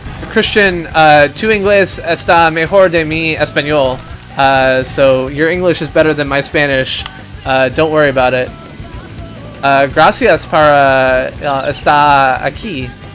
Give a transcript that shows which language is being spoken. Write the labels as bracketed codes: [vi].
[es] Christian, tu inglés está mejor de mi español. [en] So your English is better than my Spanish. Don't worry about it. [es] Gracias para estar aquí.